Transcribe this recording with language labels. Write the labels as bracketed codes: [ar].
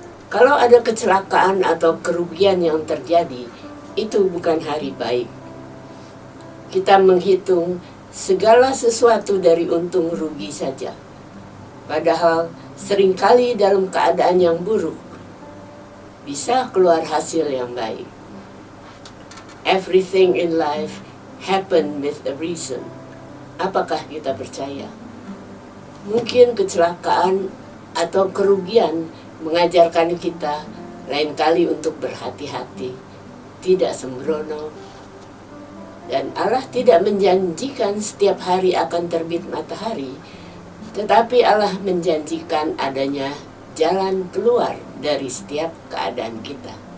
[id] Kalau ada kecelakaan atau kerugian yang terjadi, itu bukan hari baik. Kita menghitung segala sesuatu dari untung rugi saja. Padahal seringkali dalam keadaan yang buruk bisa keluar hasil yang baik. [en] Everything in life happen with a reason. [id] Apakah kita percaya? Mungkin kecelakaan atau kerugian mengajarkan kita lain kali untuk berhati-hati, tidak sembrono. Dan Allah tidak menjanjikan setiap hari akan terbit matahari, tetapi Allah menjanjikan adanya jalan keluar dari setiap keadaan kita.